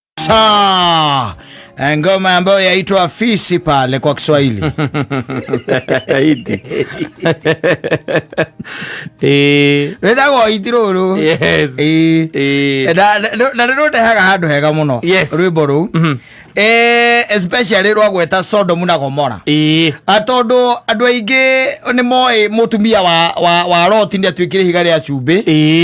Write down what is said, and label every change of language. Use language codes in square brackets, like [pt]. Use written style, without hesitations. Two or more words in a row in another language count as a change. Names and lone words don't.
[sw] kabisa. Ngoma ambayo yaitwa Fisi pale kwa Kiswahili. [ki] Retago itiruru. [en] Yes. [ki] Na ndote haga handu hega muno. [en] Yes. [ki] Rwimbo ru. Especially rwagweta Sodom na Gomora. Atondo andu aingi ni moe mutumia wa Lot ndi atwikire higa ria cumbi.